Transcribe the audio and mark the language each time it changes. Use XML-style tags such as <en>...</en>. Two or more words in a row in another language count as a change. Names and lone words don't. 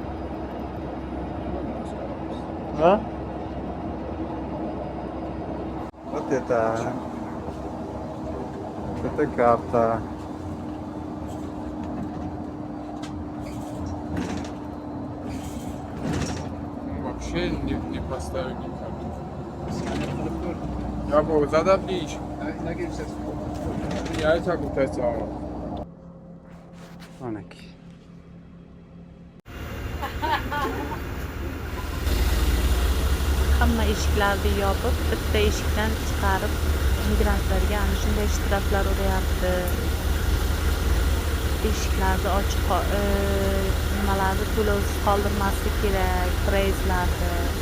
<ru>Ha? Вот это. Это карта. Вообще не поставили никак. Я говорю, задавлишь. Я и так вот это.</ru> <uz>Onak. Hamma eshiklarni yopib, bitta eshikdan chiqarib, migrantlarga ana shunday shtraflar uryapti. Eshiklarni ochiq, nimalarni to'lovsiz qoldirmaslik kerak, preyslarni.</uz>